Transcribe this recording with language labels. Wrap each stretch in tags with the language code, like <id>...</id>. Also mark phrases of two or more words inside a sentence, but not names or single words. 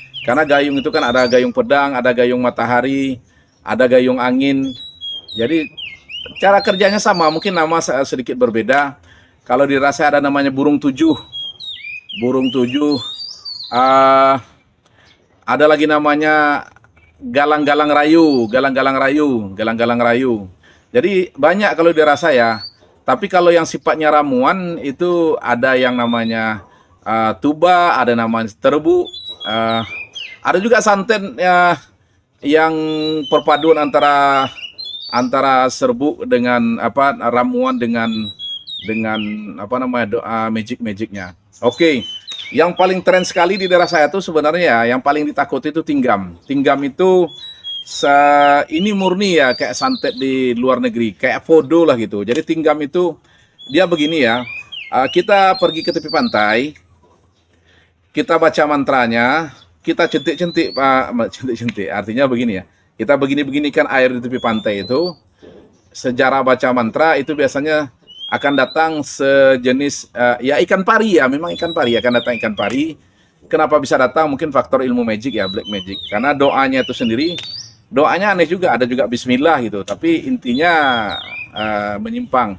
<id>Karena gayung itu kan ada gayung pedang, ada gayung matahari, ada gayung angin. Jadi cara kerjanya sama, mungkin nama sedikit berbeda. Kalau di Rasaya ada namanya burung tujuh. Burung tujuh. Uh, ada lagi namanya galang-galang rayu, galang-galang rayu, galang-galang rayu. Jadi banyak kalau di Rasaya. Tapi kalau yang sifatnya ramuan itu ada yang namanya tuba, ada namanya terbu, ada juga santet yang perpaduan antara serbuk dengan apa ramuan dengan apa namanya doa magic-magicnya. Oke. Yang paling tren sekali di daerah saya tuh sebenarnya yang paling ditakuti itu tinggam. Tinggam itu ini murni ya kayak santet di luar negeri, kayak fodo lah gitu. Jadi tinggam itu dia begini ya. Kita pergi ke tepi pantai, kita baca mantranya, kita centik-centik Pak, centik-centik. Artinya begini ya. Kita begini-beginikan air di tepi pantai itu. Sejarah baca mantra itu biasanya akan datang sejenis ya ikan pari ya, memang ikan pari akan datang ikan pari. Kenapa bisa datang? Mungkin faktor ilmu magic ya,</id> <en>black magic.</en> <id>Karena doanya itu sendiri, doanya aneh juga, ada juga bismillah gitu, tapi intinya menyimpang.</id>